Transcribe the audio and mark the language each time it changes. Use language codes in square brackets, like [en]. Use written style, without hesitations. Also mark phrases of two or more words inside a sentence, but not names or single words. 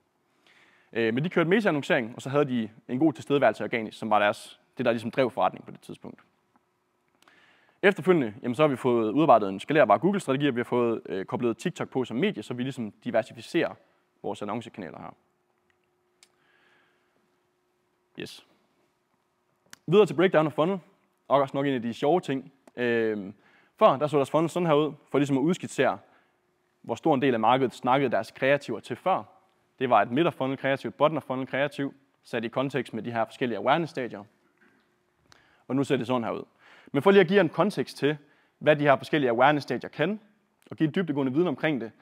[da] Men de kørte meta-annoncering, og så havde de en god tilstedeværelse organisk, som var det, der ligesom drev forretning på det tidspunkt. Efterfølgende, jamen, så har vi fået udarbejdet en skalerbar Google-strategi, og vi har fået koblet TikTok på som medie, så vi ligesom diversificerer vores annoncekanaler her. [en] Yes. [da] Videre til [en] breakdown of funnel, [da] og også nok en af de sjove ting. Før, der så deres funnel sådan her ud, for ligesom at udskitsere, hvor stor en del af markedet snakkede deres kreativer til før. Det var et midt af funnel kreativ, bottom af funnel kreativ, sat i kontekst med de her forskellige awareness-stadier. Og nu ser det sådan her ud. Men for lige at give jer en kontekst til, hvad de her forskellige awareness-stadier kan, og give dybdegående viden omkring det.